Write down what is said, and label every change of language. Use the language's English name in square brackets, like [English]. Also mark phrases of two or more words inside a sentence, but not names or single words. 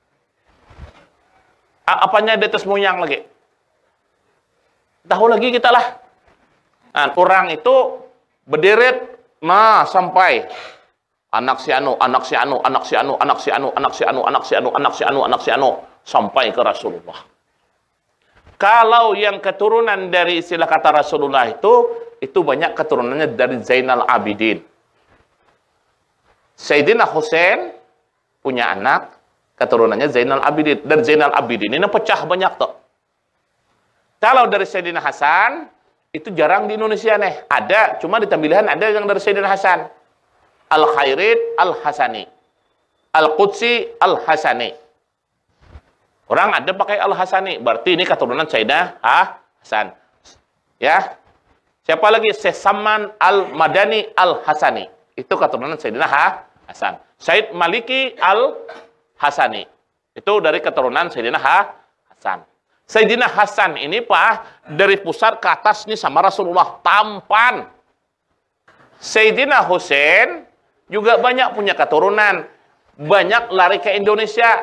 [Indonesian] Apanya di atas moyang lagi? Tahu lagi kita lah. Nah, orang itu berderet, nah sampai anak si anu, anak si anu, anak si anu, anak si anu, anak si anu, anak si anu, anak si anu, anak si anu, sampai ke Rasulullah. Kalau yang keturunan dari istilah kata Rasulullah itu banyak keturunannya dari Zainal Abidin. Sayyidina Husain punya anak, keturunannya Zainal Abidin. Dan Zainal Abidin ini pecah banyak tuh. Kalau dari Sayyidina Hasan, itu jarang di Indonesia nih. Ada, cuma di Tambilahan ada yang dari Sayyidina Hasan. Al-Khairid Al-Hasani. Al-Qudsi Al-Hasani. Orang ada pakai Al-Hasani. Berarti ini keturunan Sayyidina Hasan. Ya. Siapa lagi? Sesaman Al-Madani Al-Hasani. Itu keturunan Sayyidina Hasan. Said Maliki Al-Hasani. Itu dari keturunan Sayyidina Hasan. Sayyidina Hasan ini Pak, dari pusat ke atas nih sama Rasulullah. Tampan. Sayyidina Husain juga banyak punya keturunan. Banyak lari ke Indonesia.